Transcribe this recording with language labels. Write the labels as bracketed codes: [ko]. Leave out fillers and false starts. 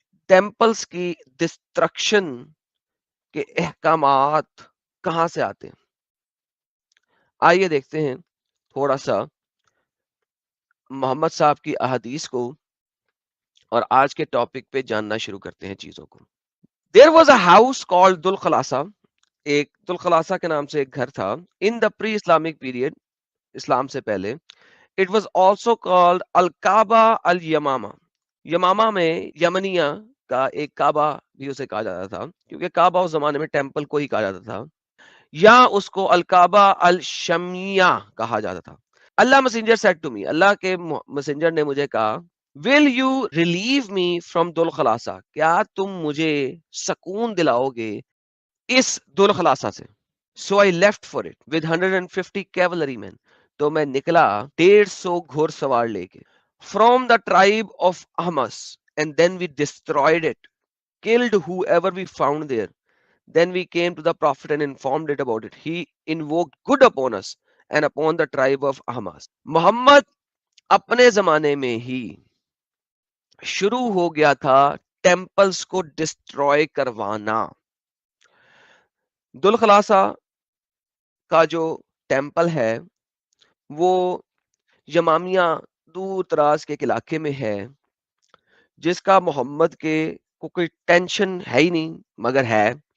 [ur] Temples کی destruction کے احکامات کہاں سے آتے ہیں. آئیے دیکھتے ہیں تھوڑا سا محمد صاحب کی احادیث کو اور آج کے ٹاپک پہ جاننا شروع کرتے ہیں چیزوں کو. [en] There was a house called Dhul Khalasa. [ur] ایک دل خلاصہ کے نام سے ایک گھر تھا. [en] In the pre-Islamic period, [ur] اسلام سے پہلے. [en] It was also called Al-Kaaba Al-Yamama. [ur] یمامہ میں یمنیہ کا ایک کعبہ بھی اسے کہا جاتا تھا کیونکہ کعبہ اس زمانے میں ٹیمپل کو ہی کہا جاتا تھا, یا اس کو الکعبہ الشمیہ کہا جاتا تھا. اللہ [en] messenger said to me, [ur] اللہ کے messenger نے مجھے کہا, [en] will you relieve me from [ur] دل خلاصہ, کیا تم مجھے سکون دلاؤ گے اس دل خلاصہ سے. [en] So I left for it with 150 cavalry men. [ur] تو میں نکلا 150 گھوڑ سوار لے کے. [en] From the tribe of Ahmas, and then we destroyed it, killed whoever we found there. Then we came to the prophet and informed it about it. He invoked good upon us and upon the tribe of Ahmas. [ur] محمد اپنے زمانے میں ہی شروع ہو گیا تھا temples کو destroy کروانا. دل خلاصہ کا جو ٹیمپل ہے وہ یمامیہ دور دراز کے علاقے میں ہے, جس کا محمد کے کو کوئی ٹینشن ہے ہی نہیں مگر ہے.